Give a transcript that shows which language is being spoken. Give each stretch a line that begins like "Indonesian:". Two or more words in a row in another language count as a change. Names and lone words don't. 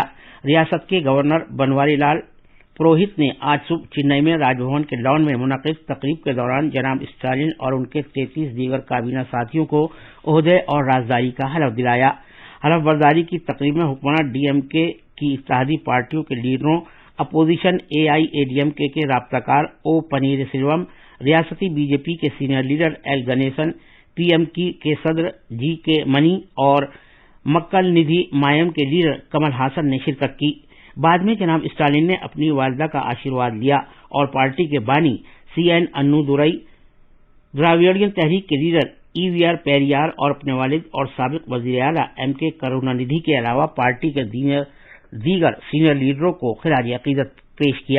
Urdu: ریاست کے گورنر بنواری لال پروہت نے آج صبح چنئی میں راج بھون کے لان میں منعقد تقریب کے دوران جناب اسٹالن اور ان کے 33 دیگر کابینہ ساتھیوں کو عہدے اور رازداری کا حلف دلایا۔ حلف برداری کی تقریب میں حکمراں ڈی ایم کے کی اتحادی پارٹیوں کے لیڈروں، اپوزیشن اے آئی اے ڈی ایم کے رابطہ کار او پنیر سیلوم، ریاستی بی جے پی کے سینئر لیڈر ایل گنیشن، پی ایم کی کے صدر جی کے منی اور مکل ندھی مایم کے لیڈر کمل ہاسن نے شرکت کی۔ بعد میں جناب اسٹالن نے اپنی والدہ کا آشیرواد لیا اور پارٹی کے بانی سی این انو دورائی، دراویڑین تحریک کے لیڈر ای وی آر پیریار اور اپنے والد اور سابق وزیر اعلیٰ ایم کے کروناندھی کے علاوہ پارٹی کے دیگر سینئر لیڈروں کو خراج عقیدت پیش کیا۔